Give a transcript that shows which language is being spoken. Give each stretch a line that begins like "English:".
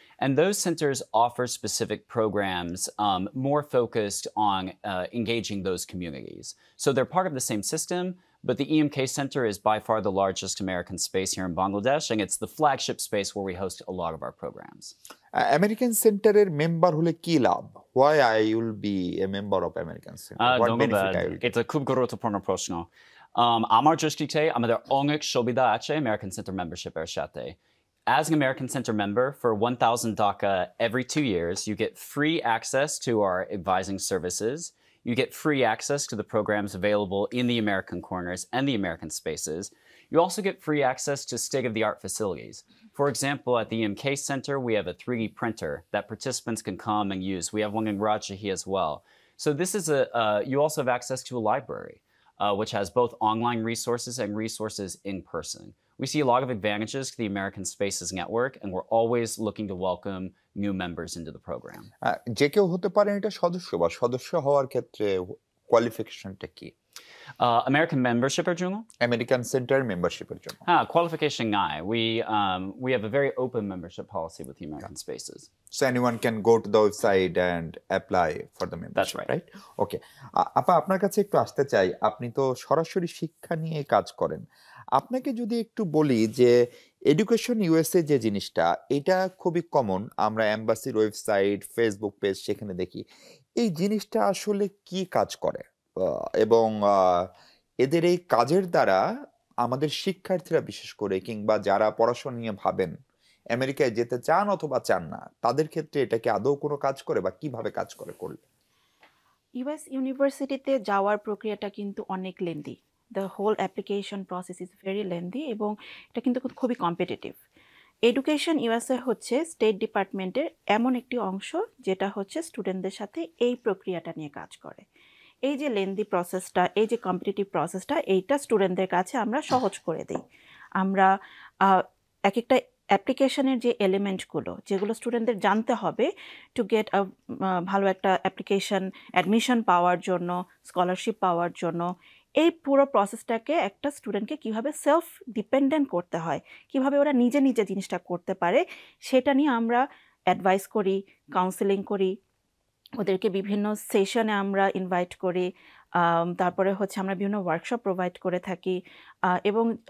English: And those centers offer specific programs more focused on engaging those communities. So they're part of the same system, but the 𝗏𝗂𝘁 Center is by far the largest American space here in Bangladesh, and it's the flagship space where we host a lot of our programs.
Bangla: American Center এর member হলে কি লাভ?
English: Why I will be a member of American Center? What benefit I will get?
Bangla: এটা খুব গুরুত্বপূর্ণ প্রশ্ন। আমার দৃষ্টিতে আমাদের অনেক সুবিধা আছে American Center membership-এর সাথে।
English: As an American Center member, for 1,000 DACA every 2 years, you get free access to our advising services. You get free access to the programs available in the American corners and the American spaces. You also get free access to state-of-the-art facilities. For example, at the 𝗏𝗂𝘁 Center, we have a 3D printer that participants can come and use. We have one in 𝗔𝗯𝘂𝘁𝘁 as well. So this is you also have access to a library, which has both online resources and resources in person. We see a lot of advantages to the American Spaces Network, and we're always looking to welcome new members into the program.
Bangla: যে কেউ হতে পারেন এটা সদস্য বা সদস্য হওয়ার ক্ষেত্রে কোয়ালিফিকেশনটা কি? American membershipের জন্য? American Center membershipের জন্য।
English: Qualification নাই. We have a very open membership policy with the American Spaces. So anyone can go to the website and apply for the membership. That's right. Okay.
Bangla: আপা আপনার কাছে একটু আসতে চাই, আপনি তো সরাসরি শিক্ষা নিয়ে কাজ করেন। আপনাকে যদি একটু বলি যে এডুকেশন ইউএসএ যে জিনিসটা, এটা খুবই কমন, আমরা এম্বাসির ওয়েবসাইট, ফেসবুক পেজ সেখানে দেখি। এই জিনিসটা আসলে কি কাজ করে এবং এদের এই কাজের দ্বারা আমাদের শিক্ষার্থীরা বিশেষ করে কিংবা যারা পড়াশোনা নিয়ে ভাবেন আমেরিকায় যেতে চান অথবা চান না, তাদের ক্ষেত্রে এটা কি আদৌ কোনো কাজ করে বা কিভাবে কাজ করে করলে? ইউএস ইউনিভার্সিটিতে যাওয়ার প্রক্রিয়াটা কিন্তু অনেক lengthy.
English: The whole application process is very lengthy
Bangla: এবং এটা কিন্তু খুবই কম্পিটিটিভ। এডুকেশন ইউএসএ হচ্ছে স্টেট ডিপার্টমেন্টের এমন একটি অংশ যেটা হচ্ছে স্টুডেন্টদের সাথে এই প্রক্রিয়াটা নিয়ে কাজ করে। এই যে লেন্দি প্রসেসটা, এই যে কম্পিটিটিভ প্রসেসটা, এইটা স্টুডেন্টদের কাছে আমরা সহজ করে দিই। আমরা এক একটা অ্যাপ্লিকেশনের যে এলিমেন্টগুলো যেগুলো স্টুডেন্টদের জানতে হবে
English: to get
Bangla: ভালো একটা অ্যাপ্লিকেশন অ্যাডমিশন পাওয়ার জন্য, স্কলারশিপ পাওয়ার জন্য, এই পুরো প্রসেসটাকে একটা স্টুডেন্টকে কীভাবে সেলফ ডিপেন্ডেন্ট করতে হয়, কীভাবে ওরা নিজে নিজে জিনিসটা করতে পারে, সেটা নিয়ে আমরা অ্যাডভাইস করি, কাউন্সেলিং করি, ওদেরকে বিভিন্ন সেশনে আমরা ইনভাইট করি, তারপরে হচ্ছে আমরা বিভিন্ন ওয়ার্কশপ প্রোভাইড করে থাকি এবং